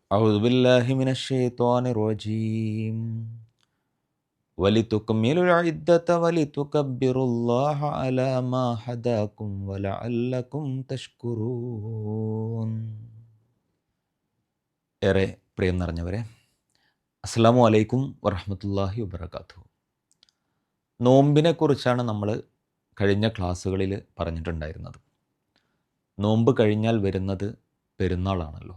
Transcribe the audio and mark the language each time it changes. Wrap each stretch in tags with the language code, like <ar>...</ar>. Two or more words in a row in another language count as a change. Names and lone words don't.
<ar>أعوذ بالله من الشيطان الرجيم ولتكملوا العدة ولتكبروا الله على ما هداكم ولعلكم تشكرون.</ar> <ml>ഏറെ പ്രിയം നിറഞ്ഞവരെ,</ml> <ar>السلام عليكم ورحمة الله وبركاته.</ar> <ml>നോമ്പിനെ കുറിച്ചാണ് നമ്മൾ കഴിഞ്ഞ ക്ലാസ്സുകളിൽ പറഞ്ഞിട്ടുണ്ടായിരുന്നത്. നോമ്പ് കഴിഞ്ഞാൽ വരുന്നത് പെരുന്നാളാണല്ലോ.</ml>